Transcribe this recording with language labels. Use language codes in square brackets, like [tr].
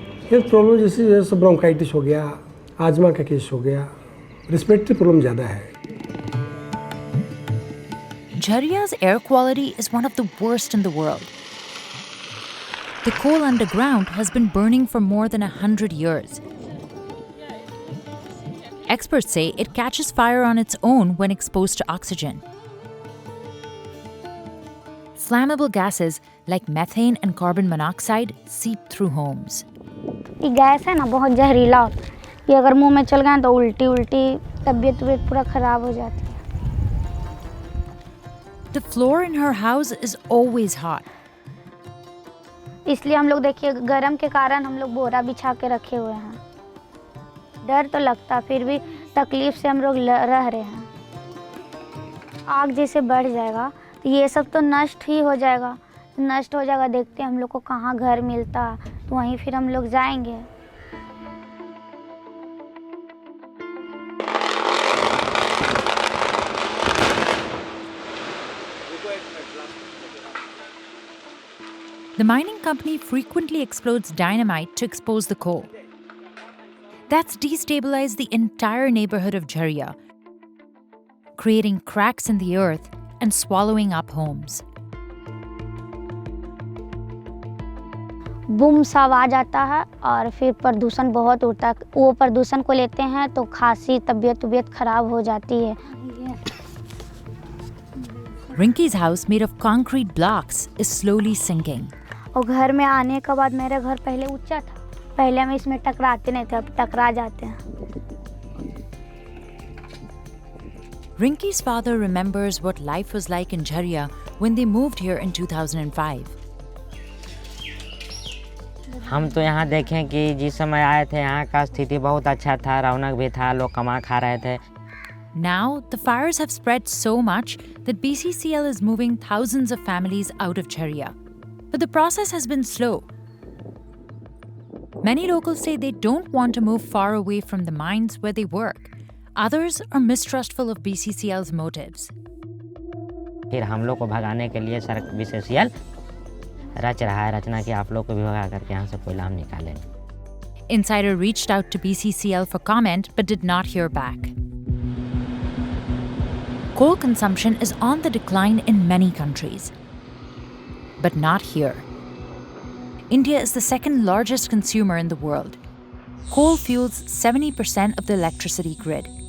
[en] health problem [hi] जैसे bronchitis हो गया, आजमा का केस हो गया, [en] respiratory problem [hi] ज़्यादा है। [en] Jhariya's air quality is one of the worst in the world. The coal underground has been burning for more than 100 years. Experts say it catches fire on its own when exposed to oxygen. Flammable gases like methane and carbon monoxide seep through homes. [hi] ये gas है ना बहुत जहरीला होता है, ये अगर मुंह में चल गया तो उल्टी तबीयत पूरा खराब हो जाती है। [en] The floor in her house is always hot. [hi] इसलिए हम लोग देखिए गर्म के कारण हम लोग बोरा बिछा के रखे हुए हैं। डर तो लगता फिर भी तकलीफ से हम लोग रह रहे हैं। आग जैसे बढ़ जाएगा तो ये सब तो नष्ट ही हो जाएगा। नष्ट हो जाएगा, देखते हैं हम लोग को कहाँ घर मिलता, तो वहीं फिर हम लोग जाएंगे। [en] The mining company frequently explodes dynamite to expose the coal. That's destabilized the entire neighborhood of Jhariya, creating cracks in the earth and swallowing up homes. [hi] Boom सा आवाज आता है और फिर प्रदूषण बहुत उड़ता है। वो प्रदूषण को लेते हैं तो खांसी तबीयत खराब हो जाती है। [en] Rinky's house, made of concrete blocks, is slowly sinking. [hi] और घर में आने के बाद मेरा घर पहले ऊंचा था, पहले हम इसमें टकराते नहीं थे, अब टकरा जाते हैं। [en] Rinky's father remembers what life was like in Jhariya when they moved here in 2005. [hi] हम तो यहाँ देखें कि जिस समय आए थे यहाँ का स्थिति बहुत अच्छा था, रौनक भी था, लोग कमा खा रहे थे। [en] Now, the fires have spread so much that BCCL is moving thousands of families out of Jhariya. But the process has been slow. Many locals say they don't want to move far away from the mines where they work. Others are mistrustful of BCCL's motives. [hi] फिर हम लोग को भगाने के लिए BCCL रच रहा है, रचना कि आप लोग को भी भगा करके यहाँ से कोयला हम निकालें। [en] Insider reached out to BCCL for comment but did not hear back. Coal consumption is on the decline in many countries, but not here. India is the second largest consumer in the world. Coal fuels 70% of the electricity grid.